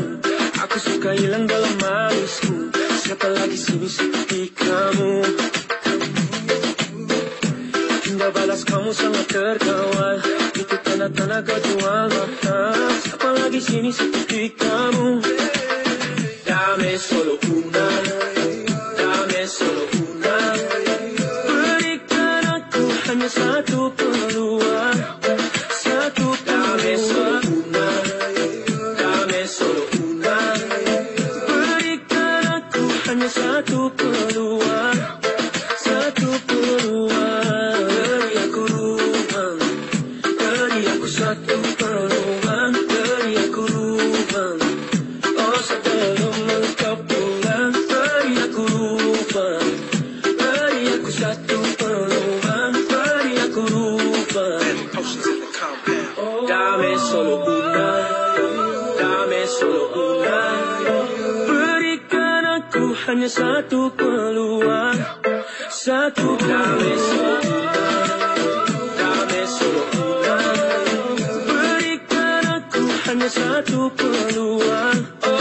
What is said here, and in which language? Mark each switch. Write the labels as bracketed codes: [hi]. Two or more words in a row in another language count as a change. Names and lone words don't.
[ms] Aku suka hilang dalam alismu. Siapa lagi sini seperti kamu? balas kamu sangat terkawal. Itu tanda-tanda kau jual mata. Siapa lagi sini seperti kamu? [es] Dame solo una, dame solo una. [ms] Berikan aku hanya satu peluang, satu [es] dame solo una, dame solo una. [ms] Berikan aku hanya satu peluang, satu peluang. Beri aku ruang, beri aku satu peluang, beri aku ruang. Oh sebelum engkau pulang, beri aku ruang, beri aku satu peluang, beri aku ruang. [es] Dame solo una, dame solo una. [ms] Berikan aku hanya satu peluang, satu [es] dame solo una, dame solo una. [ms] Berikan aku hanya satu peluang.